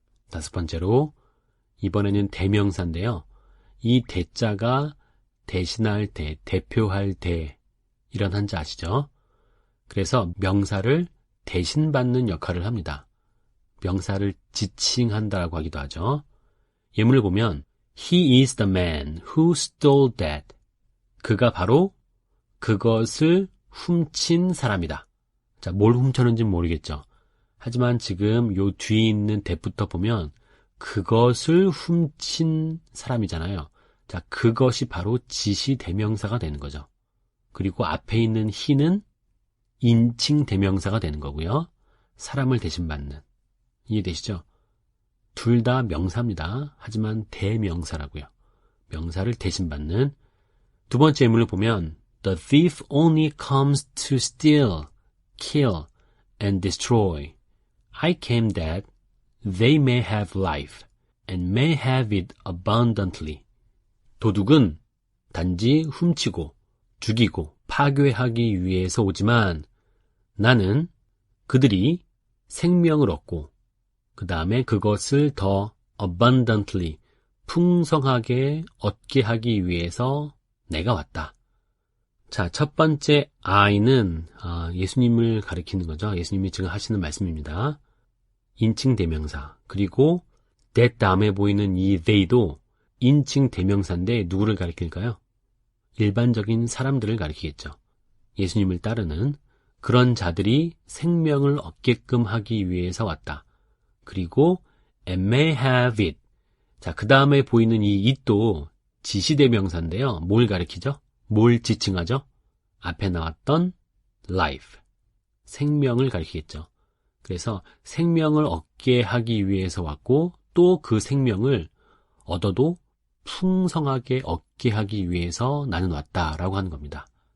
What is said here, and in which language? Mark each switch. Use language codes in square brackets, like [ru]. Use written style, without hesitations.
[ko] 다섯 번째로 이번에는 대명사인데요. 이 대자가 대신할 대, 대표할 대 이런 한자 아시죠? 그래서 명사를 대신받는 역할을 합니다. 명사를 지칭한다라고 하기도 하죠. 예문을 보면 [en] He is the man who stole that. [ko] 그가 바로 그것을 훔친 사람이다. 자, 뭘 훔쳤는지는 모르겠죠. 하지만 지금 요 뒤에 있는 that부터 보면 그것을 훔친 사람이잖아요. 자, 그것이 바로 지시 대명사가 되는 거죠. 그리고 앞에 있는 he는 인칭 대명사가 되는 거고요. 사람을 대신받는. 이해되시죠? 둘 다 명사입니다. 하지만 대명사라고요. 명사를 대신받는. 두 번째 예문을 보면 [en] The thief only comes to steal, kill, and destroy. I came that they may have life, and may have it abundantly. [ko] 도둑은 단지 훔치고, 죽이고, 파괴하기 위해서 오지만 나는 그들이 생명을 얻고 그 다음에 그것을 더 abundantly, 풍성하게 얻게 하기 위해서 내가 왔다. 자, 첫 번째 I는 예수님을 가리키는 거죠. 예수님이 지금 하시는 말씀입니다. 인칭 대명사. 그리고 that 다음에 보이는 이 they도 인칭 대명사인데 누구를 가리킬까요? 일반적인 사람들을 가리키겠죠. 예수님을 따르는 그런 자들이 생명을 얻게끔 하기 위해서 왔다. 그리고 [en] and may have it. [ko] 자, 그 다음에 보이는 이 it도 지시대명사인데요. 뭘 가리키죠? 뭘 지칭하죠? 앞에 나왔던 life, 생명을 가리키겠죠. 그래서 생명을 얻게 하기 위해서 왔고 또 그 생명을 얻어도 풍성하게 얻게 하기 위해서 나는 왔다라고 하는 겁니다.